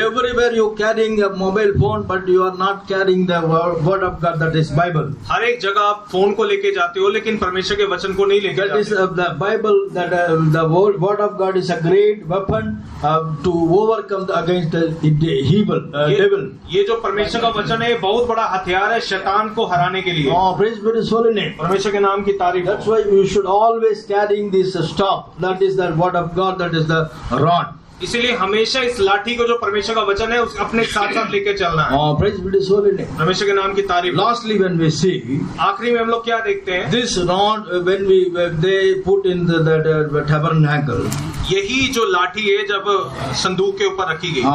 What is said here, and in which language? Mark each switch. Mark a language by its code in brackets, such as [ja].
[en] Everywhere you carrying a mobile phone, but you are not carrying the word of God, that is Bible. [hi] हर एक जगह आप phone को लेके जाते हो लेकिन परमेश्वर के वचन को नहीं लेके [en] That is [hi] जाते। [en] the Bible, that the word of God is a great weapon to overcome against the evil devil. [hi] ये जो परमेश्वर का वचन है बहुत बड़ा हथियार है शैतान को हराने के लिए। [en] Praise be to His holy name. [hi] परमेश्वर के नाम की तारीफ। [en] That's why you should always carrying this staff. That is the word of God. That is the rod. [hi] इसीलिए हमेशा इस लाठी को जो परमेश्वर का वचन है उस अपने साथ साथ लेके चलना है। [en] Praise be to His holy name. [hi] परमेश्वर के नाम की तारीफ। [en] Lastly, when we see [hi] आखिरी में हम लोग क्या देखते हैं? [en] this rod, when they put in the tabernacle. [hi] यही जो लाठी है जब संदूक के ऊपर रखी गई।